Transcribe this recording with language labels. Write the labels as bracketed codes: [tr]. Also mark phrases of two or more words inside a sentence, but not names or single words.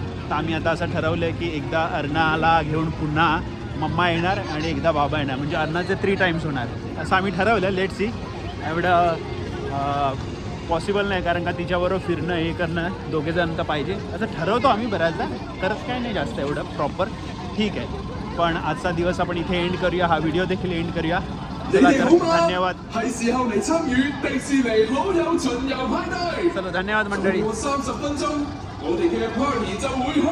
[mr] तर आम्ही आता असं ठरवलं आहे की एकदा अर्णाला घेऊन पुन्हा मम्मा येणार आणि एकदा बाबा येणार, म्हणजे अर्णाचे 3 टाईम्स होणार असं आम्ही ठरवलं. [en] let's see. [mr] एवढं पॉसिबल नाही, कारण का तिच्याबरोबर फिरणं हे करणं दोघेजण तर पाहिजे असं ठरवतो आम्ही बऱ्याचदा. करत काय नाही जास्त एवढं प्रॉपर. ठीक आहे, पण आजचा दिवस आपण इथे एंड करूया, हा व्हिडिओ देखील एंड करूया. [yue] 你哋好嗎？ [mr] धन्यवाद [yue] 係時候嚟參與迪士尼好友巡遊派對。 [mr] चलो धन्यवाद मंडळी [yue] 過30分鐘，我哋嘅 party 就會開。